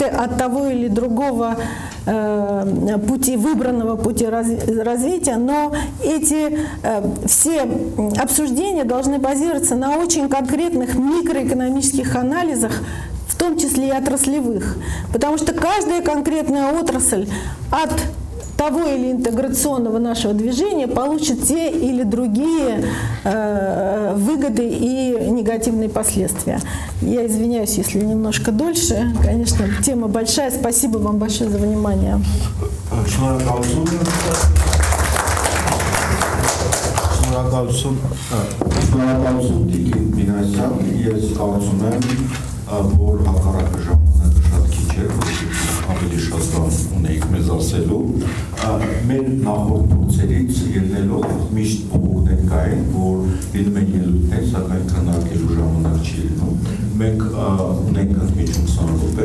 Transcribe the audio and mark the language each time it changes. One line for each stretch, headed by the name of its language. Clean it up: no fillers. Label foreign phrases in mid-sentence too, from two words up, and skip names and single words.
Russian: от того или другого пути, выбранного пути развития, но эти все обсуждения должны базироваться на очень конкретных микроэкономических анализах, в том числе и отраслевых, потому что каждая конкретная отрасль от того или интеграционного нашего движения получит те или другие выгоды и негативные последствия. Я извиняюсь, если немножко дольше. Конечно, тема большая. Спасибо вам большое за внимание.
Armenian: Որ հակառակը ժամանակը շատ քիչ էր, ավելի շատ բան ունեիք մեզ ասելու, մեր նախորդ փորձերից ելնելով միշտ փոխումներ կային, որ լինում են ելույթներ, սակայն քննարկելու ժամանակ չի լինում։ Մենք ունենք ընդմիջում 20 րոպե,